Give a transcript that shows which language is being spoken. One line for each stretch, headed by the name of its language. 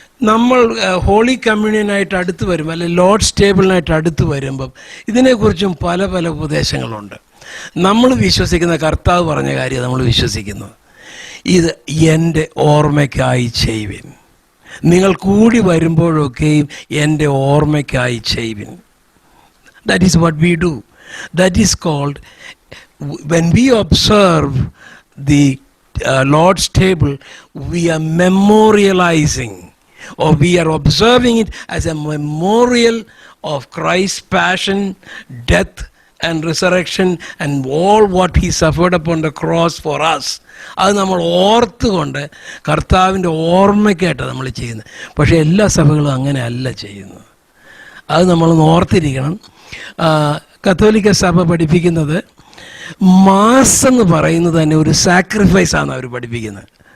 Malayalam: നമ്മൾ ഹോളി കമ്മ്യൂണിയനായിട്ട് അടുത്ത് വരുമ്പോൾ, അല്ലെങ്കിൽ ലോർഡ്സ് ടേബിളിനായിട്ട് അടുത്ത് വരുമ്പം ഇതിനെക്കുറിച്ചും പല പല ഉപദേശങ്ങളുണ്ട്. നമ്മൾ വിശ്വസിക്കുന്ന കർത്താവ് പറഞ്ഞ കാര്യം നമ്മൾ വിശ്വസിക്കുന്നത്, ഇത് എൻ്റെ ഓർമ്മയ്ക്കായി ചെയ്യുവിൻ. നിങ്ങൾ കൂടി വരുമ്പോഴൊക്കെയും എൻ്റെ ഓർമ്മയ്ക്കായി ചെയ്യുവിൻ.
English: That is what we do. That is called, when we observe the Lord's table, we are memorializing, or we are observing it as a memorial of Christ's passion, death and resurrection and all what he suffered upon the cross for us.
Malayalam: അത് നമ്മൾ ഓർത്തുകൊണ്ട് കർത്താവിൻ്റെ ഓർമ്മയ്ക്കായിട്ടാണ് നമ്മൾ ചെയ്യുന്നത്. പക്ഷേ എല്ലാ സഭകളും അങ്ങനെ അല്ല ചെയ്യുന്നത്. അത് നമ്മളൊന്ന് ഓർത്തിരിക്കണം. കത്തോലിക്ക സഭ പഠിപ്പിക്കുന്നത് മാസ് എന്ന് പറയുന്നത് തന്നെ ഒരു സാക്രിഫൈസാണ് അവർ പഠിപ്പിക്കുന്നത്.